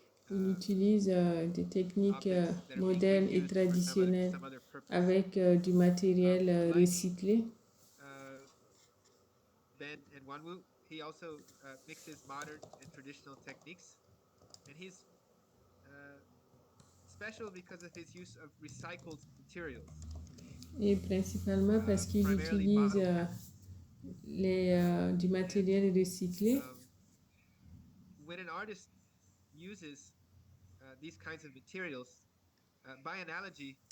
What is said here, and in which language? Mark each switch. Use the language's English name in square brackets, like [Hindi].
[French] Il utilise des techniques modernes et traditionnelles avec du matériel recyclé. [English] Ben and Wanwu, he also mixes modern and traditional techniques, and he's special because of his use of recycled materials. [French] Et principalement parce qu'il utilise du matériel recyclé. [English] When an artist uses these kinds of materials, by analogy,